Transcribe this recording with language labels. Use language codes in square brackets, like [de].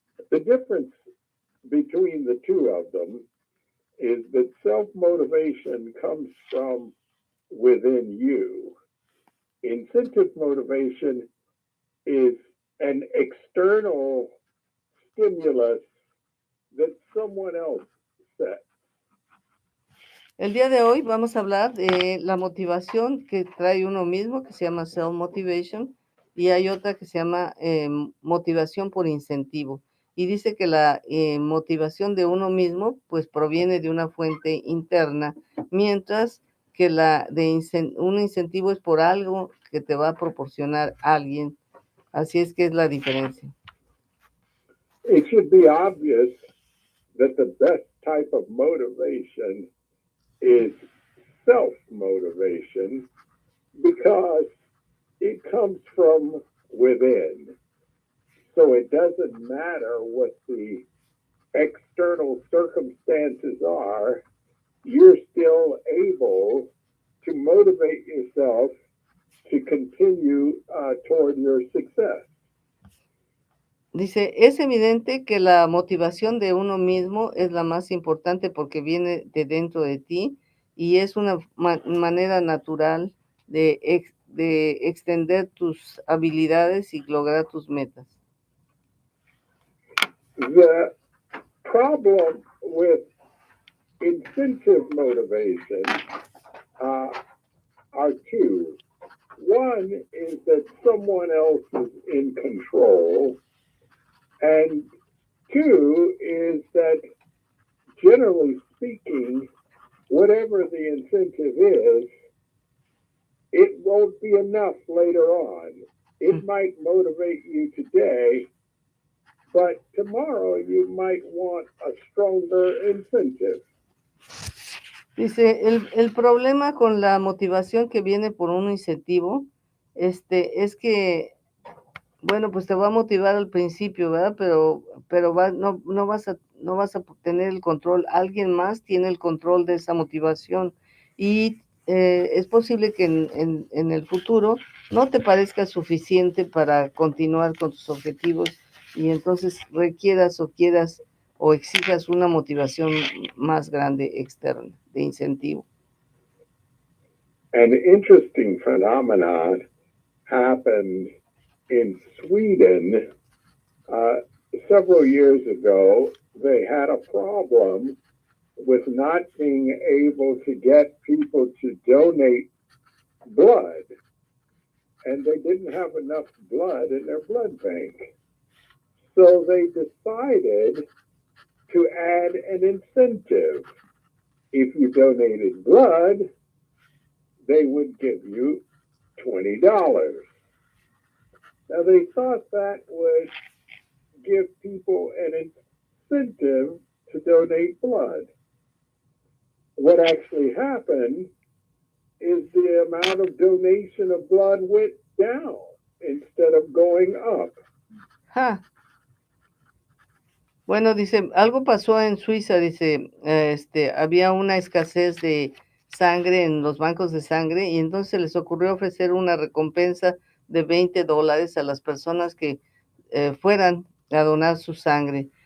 [en] The difference between the two of them is that self-motivation comes from within you. Incentive motivation is an external stimulus that someone else sets. [es] El día de hoy vamos a hablar de la motivación que trae uno mismo, que se llama self-motivation, y hay otra que se llama motivación por incentivo. Y dice que la motivación de uno mismo, pues proviene de una fuente interna, mientras que un incentivo es por algo que te va a proporcionar alguien. Así es que es la diferencia. [en] It should be obvious that the best type of motivation is self-motivation because it comes from within. So it doesn't matter what the external circumstances are, you're still able to motivate yourself to continue toward your success. [es] Dice, es evidente que la motivación de uno mismo es la más importante porque viene de dentro de ti y es una manera natural de extender tus habilidades y lograr tus metas. [en] The problem with incentive motivation are two. One is that someone else is in control, and two is that generally speaking, whatever the incentive is, it won't be enough later on. It might motivate you today, but tomorrow you might want a stronger incentive. [es] Dice, el problema con la motivación que viene por un incentivo, es que, bueno, pues te va a motivar al principio, ¿verdad? Pero no vas a tener el control. Alguien más tiene el control de esa motivación y es posible que en el futuro no te parezca suficiente para continuar con tus objetivos y entonces requieras o quieras o exijas una motivación más grande externa de incentivo. [en] An interesting phenomenon happened in Sweden several years ago. They had a problem with not being able to get people to donate blood, and they didn't have enough blood in their blood bank. So they decided to add an incentive. If you donated blood, they would give you $20. Now they thought that would give people an incentive to donate blood. What actually happened is the amount of donation of blood went down instead of going up. Huh. [es] Bueno, dice, algo pasó en Suiza, dice, había una escasez de sangre en los bancos de sangre y entonces les ocurrió ofrecer una recompensa de $20 a las personas que fueran a donar su sangre.